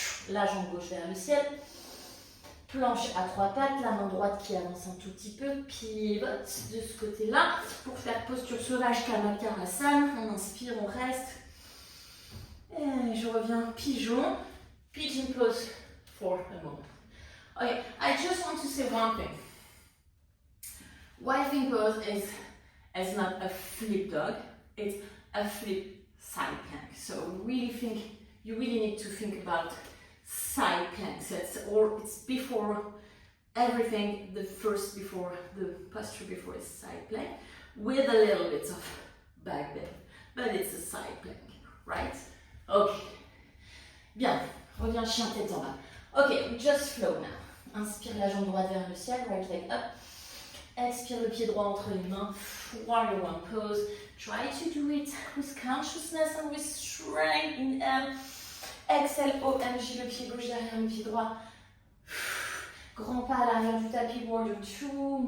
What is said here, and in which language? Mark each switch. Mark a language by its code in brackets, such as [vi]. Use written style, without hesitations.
[fr] La jambe gauche vers le ciel. Planche à 3 pattes, la main droite qui avance un tout petit peu, pivote de ce côté-là pour faire posture sauvage Kamakarasan. On inspire, on reste. Et je reviens pigeon. [en] Pigeon pose for a moment. Okay, I just want to say one thing. Wifing pose is not a flip dog, it's a flip side plank. So you really need to think about side planks. It's before everything, before the posture before is side plank with a little bit of back bend, but it's a side plank, right? Okay. Bien. [fr] Reviens chien tête en bas. [en] Okay, we just flow now. [fr] Inspire la jambe droite vers le ciel, [en] right leg up. [fr] Expire le pied droit entre les mains. [en] Warrior one pose. Try to do it with consciousness and with strength. Inhale. Exhale, OMG, [fr] le pied gauche derrière le pied droit. Grand pas à l'arrière du tapis, [en] warrior two.